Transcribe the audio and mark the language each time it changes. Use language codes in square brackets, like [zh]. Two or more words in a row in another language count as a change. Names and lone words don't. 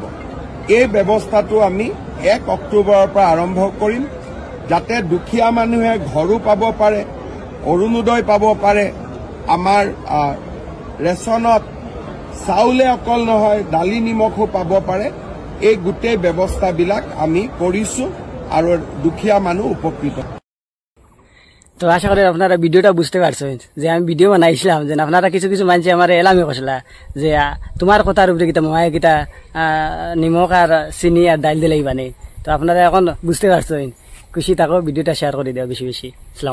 [as] এই ব্যৱস্থাটো আমি 1 অক্টোবৰৰ পৰা আৰম্ভ কৰিম যাতে দুখীয়া মানুহে ঘৰো পাব পাৰে, অৰুণোদয় পাব পাৰে। আমাৰ ৰেচনত চাউলে অকল নহয় দালি নিমখো পাব পাৰে। এই গোটেই ব্যৱস্থাবিলাক আমি কৰিছো আৰু দুখীয়া মানুহ উপকৃত। [bn] তো আশা করি আপনারা ভিডিওটা বুঝতে পারছেন যে আমি ভিডিও বানাইছিলাম যে আপনারা কিছু কিছু মানুষ আমার এলামে কষলা যে তোমার কথার উপরে কিতা মায়ে কিতা নিমখ আর চিনি আর ডাইল দিলেই বানে। তো আপনারা এখন বুঝতে পারছেন, খুশি থাকো, ভিডিওটা শেয়ার করে দেওয়া বেশি বেশি।